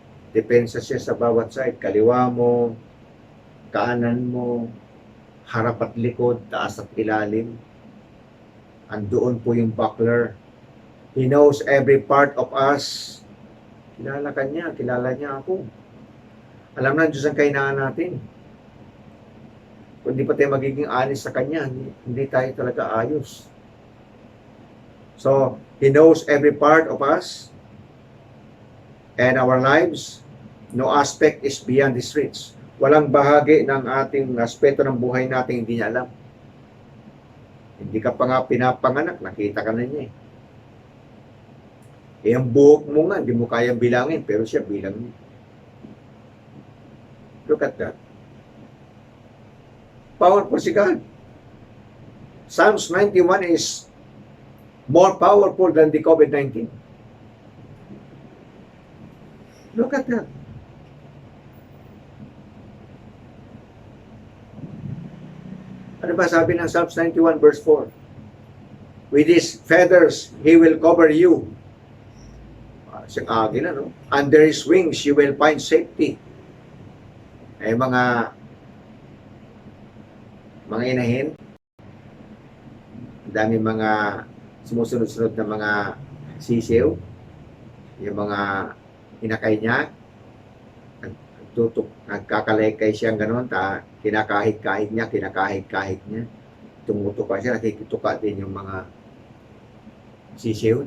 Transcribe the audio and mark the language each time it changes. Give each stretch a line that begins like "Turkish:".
Filipino: Depensa siya sa bawat side. Kaliwa mo, kanan mo, harap at likod, taas at ilalim. Andoon po yung buckler.
English: He knows every part of us.
Filipino: Kilala ka niya, kilala niya ako. Alam na Diyos ang kailangan natin. Kung di pa tayo magiging honest sa Kanya, hindi tayo talaga ayos.
English: So, He knows every part of us and our lives. No aspect is beyond His reach.
Filipino: Walang bahagi ng ating aspeto ng buhay natin hindi niya alam. Hindi ka pa nga pinapanganak, nakita ka na niya eh. Eh, ang buhok mo nga, hindi mo kayang bilangin, pero siya bilang niya.
English: Look at that.
Filipino: Powerful si God.
English: Psalms 91 is more powerful than the COVID-19. Look at that.
Filipino: Ano ba sabi ng Psalms 91 verse 4?
English: With His feathers, He will cover you.
Filipino: Siyang agila, no?
English: Under His wings, you will find safety.
Filipino: Ay mga inahin, dami mga sumusunod-sunod na mga sisiw, yung mga inakay niya, nagkakalekay siyang gano'n, kinakahit-kahit niya, tumutuka siya, nakikituka din yung mga sisiw.